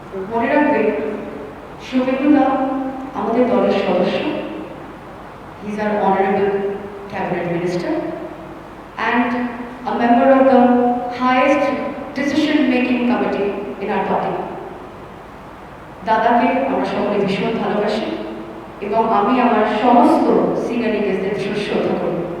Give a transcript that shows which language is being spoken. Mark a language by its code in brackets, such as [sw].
[bn] মনে রাখবেন, শুভেন্দু দা আমাদের দলের সদস্য। [en] He is our honorable cabinet minister and a member of the highest decision-making committee in our party. [bn] দাদাকে আমরা সকলে ভীষণ ভালোবাসি এবং আমি আমার সমস্ত সিনিয়র লিডারদের ভীষণ শ্রদ্ধা করি।